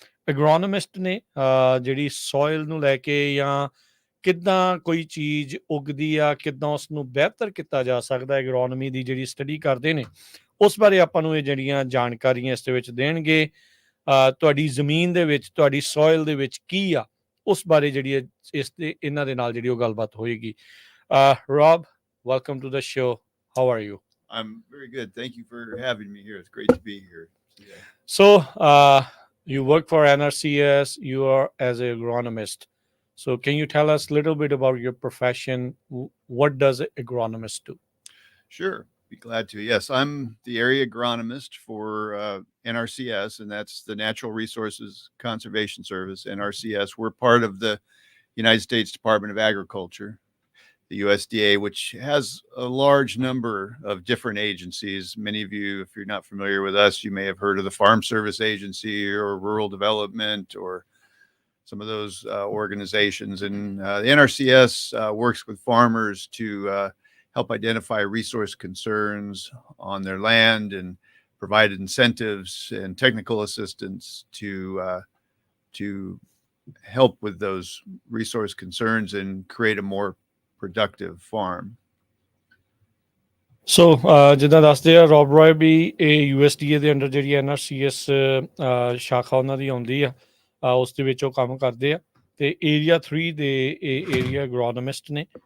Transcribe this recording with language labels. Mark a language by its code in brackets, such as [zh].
[pa] ਐਗਰੋਨੋਮਿਸਟ ਨੇ, ਜਿਹੜੀ ਸੋਇਲ ਨੂੰ ਲੈ ਕੇ ਜਾਂ ਕਿੱਦਾਂ ਕੋਈ ਚੀਜ਼ ਉਗਦੀ ਆ, ਕਿੱਦਾਂ ਉਸ ਨੂੰ ਬਿਹਤਰ ਕੀਤਾ ਜਾ ਸਕਦਾ, ਐਗਰੋਨਮੀ ਦੀ ਜਿਹੜੀ ਸਟੱਡੀ ਕਰਦੇ ਨੇ ਉਸ ਬਾਰੇ ਆਪਾਂ ਨੂੰ ਇਹ ਜਿਹੜੀਆਂ ਜਾਣਕਾਰੀਆਂ ਇਸ ਦੇ ਵਿੱਚ ਦੇਣਗੇ। ਤੁਹਾਡੀ ਜ਼ਮੀਨ ਦੇ ਵਿੱਚ, ਤੁਹਾਡੀ ਸੋਇਲ ਦੇ ਵਿੱਚ ਕੀ ਆ ਉਸ ਬਾਰੇ ਜਿਹੜੀ ਇਸ ਦੇ ਇਹਨਾਂ ਦੇ ਨਾਲ ਜਿਹੜੀ ਉਹ ਗੱਲਬਾਤ ਹੋਏਗੀ। [en] Rob, welcome to the show. How are you? I'm very good. Thank you for having me here. It's great to be here today. So, you work for NRCS. You are as an agronomist. So, can you tell us a little bit about your profession? What does an agronomist do? Sure. Be glad to. Yes, I'm the area agronomist for NRCS, and that's the Natural Resources Conservation Service, NRCS. We're part of the United States Department of Agriculture, the USDA, which has a large number of different agencies. Many of you, if you're not familiar with us, you may have heard of the Farm Service Agency or Rural Development or some of those organizations. And the NRCS works with farmers to help identify resource concerns on their land and provide incentives and technical assistance to help with those resource concerns and create a more productive farm. [pa] So, ਜਿੱਦਾਂ ਦੱਸਦੇ ਆ ਰੌਬ ਰॉय ਵੀ ਇਹ USDA ਦੇ under ਜਿਹੜੀ NRCS ਸ਼ਾਖਾ ਉਹਨਾਂ ਦੀ ਆਉਂਦੀ ਆ, ਉਸ ਦੇ ਵਿੱਚ ਉਹ ਕੰਮ ਕਰਦੇ ਆ ਤੇ ਏਰੀਆ 3 ਦੇ ਇਹ ਏਰੀਆ ਐਗਰੋਨੋਮਿਸਟ ਨੇ।